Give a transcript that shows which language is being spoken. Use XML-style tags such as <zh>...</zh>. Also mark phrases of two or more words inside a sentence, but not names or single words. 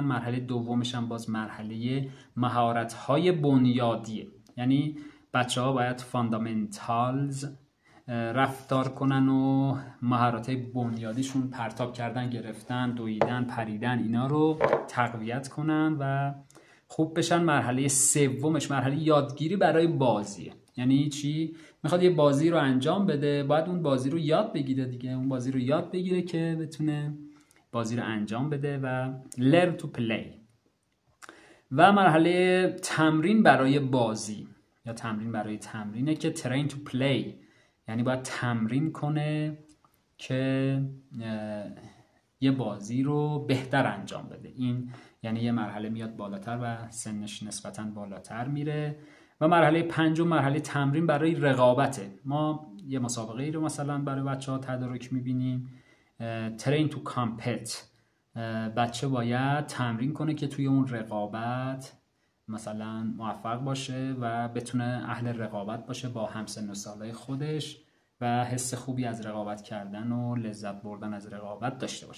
<fa>مرحله دومش هم باز مرحله مهارت‌های بنیادیه، یعنی بچه ها باید فاندامنتالز رفتار کنن و مهارت‌های بنیادیشون، پرتاب کردن، گرفتن، دویدن، پریدن، اینا رو تقویت کنن و خوب بشن. مرحله سومش مرحله یادگیری برای بازیه. یعنی چی؟ میخواد یه بازی رو انجام بده، باید اون بازی رو یاد بگیره دیگه، اون بازی رو یاد بگیره که بتونه بازی رو انجام بده و</fa> <en>learn to play.</en> <fa>و مرحله تمرین برای بازی یا تمرین برای تمرینه که</fa> <en>train to play،</en> <fa>یعنی باید تمرین کنه که یه بازی رو بهتر انجام بده. این یعنی یه مرحله میاد بالاتر و سنش نسبتاً بالاتر میره. و مرحله پنجم مرحله تمرین برای رقابته. ما یه مسابقه ای رو مثلا برای بچه ها تدارک میبینیم،</fa> <en>train to compete.</en> <fa>بچه باید تمرین کنه که توی اون رقابت مثلا موفق باشه و بتونه اهل رقابت باشه با همسن و سالای خودش و حس خوبی از رقابت کردن و لذت بردن از رقابت داشته باشه.</fa>